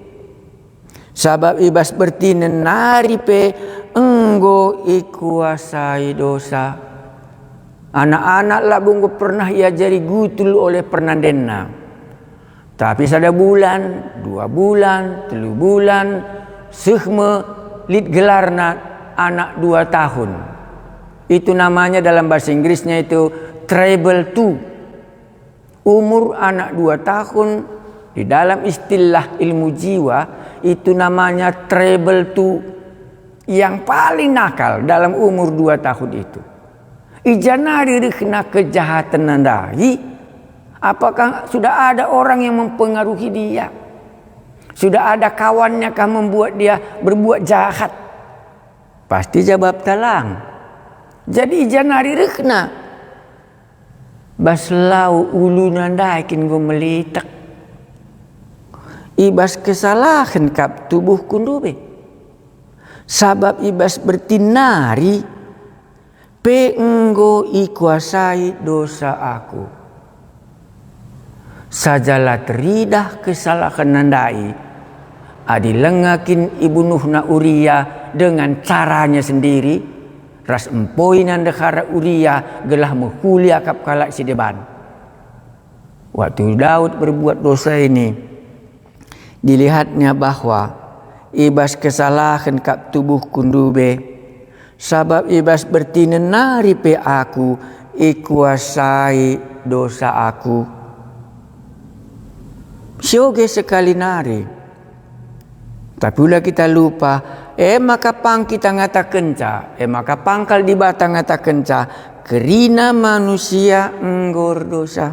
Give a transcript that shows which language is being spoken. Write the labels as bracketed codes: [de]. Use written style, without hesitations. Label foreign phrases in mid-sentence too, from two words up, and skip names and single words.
[btx] Sabab ibas bertinen nari pe enggo ikuasai dosa. Anak-anak lah bunggu pernah ia jadi gutul oleh pernandenna. Tapi sada bulan, 2 bulan, 3 bulan, sehme lit gelarna anak 2 tahun. [id] Itu namanya dalam bahasa Inggrisnya itu treble 2. Umur anak 2 tahun di dalam istilah ilmu jiwa itu namanya treble 2, yang paling nakal dalam umur 2 tahun itu. [btx] Ijanari kena kejahatan nandai. [id] Apakah sudah ada orang yang mempengaruhi dia? Sudah ada kawannya kah membuat dia berbuat jahat? Pasti jawab talang. [btx] Jadi ijanari kena baslau ulu nandaikin go melitak. Ibas kesalahan kap tubuh kundube. Sabab ibas bertinari pe enggo ikuasai dosa aku. Sajalah teridah kesalahan nandai. Adi lengakin ibunuhna Uria [id] dengan caranya sendiri. [btx] Ras empoi nandekara Uria gelah menghulia kap kalak si deban. [id] Waktu Daud berbuat dosa ini, dilihatnya bahwa [btx] ibas kesalahan kap tubuh kundube. Sabab ibas bertinenari pe aku ikuasai dosa aku. Sioge sekali nari. Tapi ulah kita lupa, maka pang kita ngata kenca, maka pangkal di bata ngata kenca, kerina manusia enggor dosa.